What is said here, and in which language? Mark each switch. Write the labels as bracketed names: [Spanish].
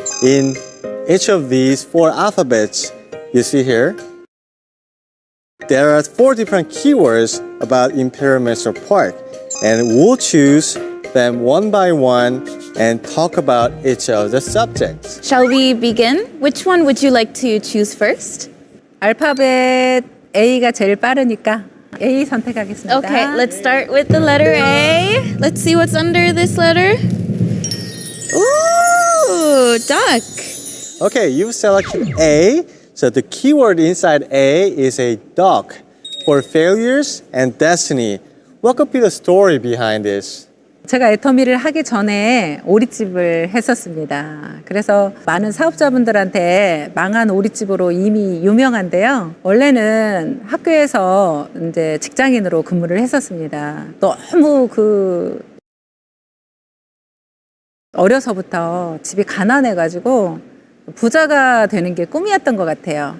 [English] In each of these 4 alphabets, you see here, there are 4 different keywords about Imperial Minister Park, and we'll choose them one by one and talk about each of the subjects. Shall we begin? Which one would you like to choose first? [Korean] 알파벳 A가 제일 빠르니까 A 선택하겠습니다. [English] Okay, let's start with the letter A. Let's see what's under this letter. Ooh, duck. Okay, you've selected A. So the keyword inside A is a duck for failures and destiny. What could be the story behind this? [Korean] 제가 애터미를 하기 전에 오리집을 했었습니다. 그래서 많은 사업자분들한테 망한 오리집으로 이미 유명한데요. 원래는 학교에서 이제 직장인으로 근무를 했었습니다. 너무 어려서부터 집이 가난해가지고 부자가 되는 게 꿈이었던 것 같아요.